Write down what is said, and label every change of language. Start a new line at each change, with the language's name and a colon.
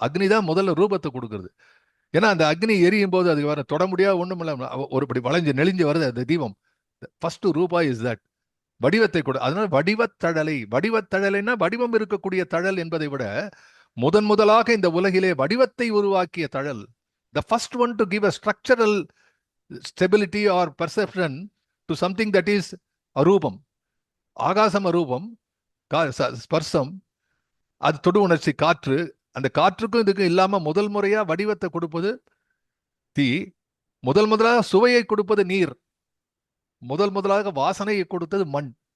Tamil: அக்னி தான் முதல்ல ரூபத்தை கொடுக்கறது. ஏன்னா அந்த அக்னி எரியும் போது அதுக்கு வர தொட முடியாது, ஒண்ணும் இல்லை, ஒருபடி வளைஞ்சு நெளிஞ்சு வருது அந்த தீபம்.
English: first ரூபா is that,
Tamil: வடிவத்தை கொடு. அதனால வடிவத்தழலை. வடிவத்தழலைன்னா வடிவம் இருக்கக்கூடிய தழல் என்பதை விட முதலாக இந்த உலகிலே வடிவத்தை உருவாக்கிய தழல்.
English: The first one to give a structural stability or perception to something that is அரூபம்.
Tamil: ஆகாசம் அரூபம், ஸ்பர்சம் அது தொடு உணர்ச்சி, காற்று. அந்த காற்றுக்கும் இதுக்கும் இல்லாம முதல் முறையா வடிவத்தை கொடுப்பது தீ, முதலாக சுவையை கொடுப்பது நீர், முதலாக வாசனையை கொடுத்தது மண்.